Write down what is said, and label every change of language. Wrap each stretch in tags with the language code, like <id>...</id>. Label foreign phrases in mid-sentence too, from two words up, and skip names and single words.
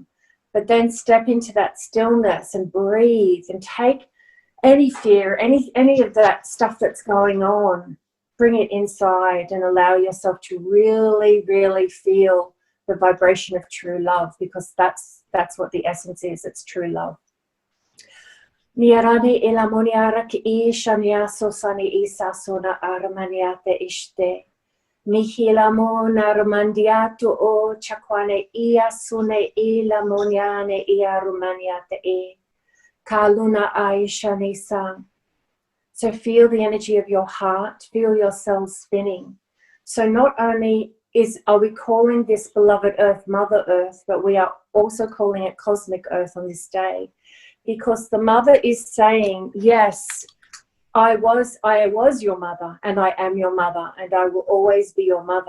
<en>But then step into that stillness and breathe and take any fear, any of that stuff that's going on, bring it inside and allow yourself to really, really feel the vibration of true love, because that's what the essence is. It's true love. Niarani ilamoniara ki ishania sosani isa sona aramaniate ishte. Mihilamona romandiato o chakwane ia sune ilamoniane ia romaniate e. Kaluna Aishani Sang. So feel the energy of your heart, feel your cells spinning. So not only are we calling this beloved earth Mother Earth, but we are also calling it Cosmic Earth on this day, because the mother is saying, yes, I was your mother, and I am your mother, and I will always be your mother.</en>